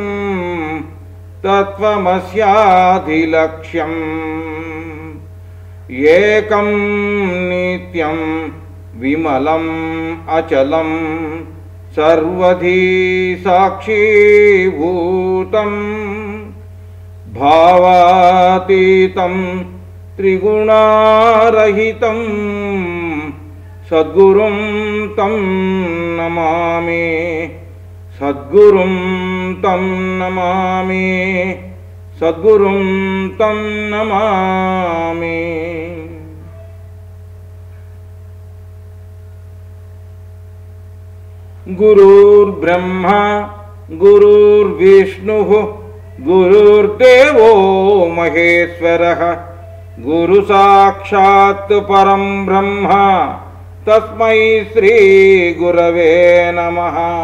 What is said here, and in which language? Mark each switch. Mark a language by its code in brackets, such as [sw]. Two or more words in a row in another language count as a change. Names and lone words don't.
[sa] తత్వమస్యాధిలక్ష్యం ఏకం నిత్యం విమలం అచలం సర్వధీ సాక్షీభూతం భావాతీతం త్రిగుణారహితం సద్గురుం తం నమామి, సద్గురుం తం నమామి, సద్గురుం తం నమామి. గురుర్బ్రహ్మ గురుర్విష్ణుః గురుర్దేవో మహేశ్వరః గురు సాక్షాత్ పరం బ్రహ్మ తస్మై శ్రీ గురవే నమః.